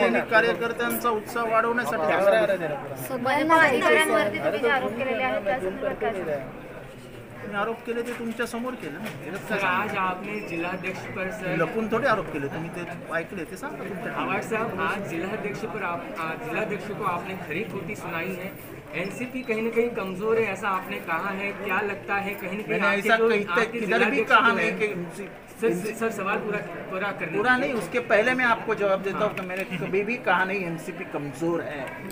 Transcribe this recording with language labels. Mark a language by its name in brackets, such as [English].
[Marathi] कार्यकर्त्यांचा उत्साह वाढवण्यासाठी। अधिकाऱ्यांवरती तुम्ही जे आरोप केलेले आहेत त्या संदर्भात काय सांगाल? आरोप केले ते तुमच्या समोर केले ना। [Hindi] आज आपने जिलाध्यक्ष पर सर [Marathi] लपून थोडे आरोप केले, तुम्ही ते ऐकले ते सांगा तुमच्या। [Hindi] आवाज साहब, आज जिलाध्यक्ष पर जिलाध्यक्ष को आपने खरी खोटी सुनाई है। एनसीपी कहीं न कहीं कमजोर है ऐसा आपने कहा है, क्या लगता है कहीं न कहीं ऐसा किधर भी कहा नहीं कि सर सवाल पूरा करने पूरा नहीं, उसके पहले मैं आपको जवाब देता हूँ कि मैंने कभी भी कहा नहीं एनसीपी कमजोर है।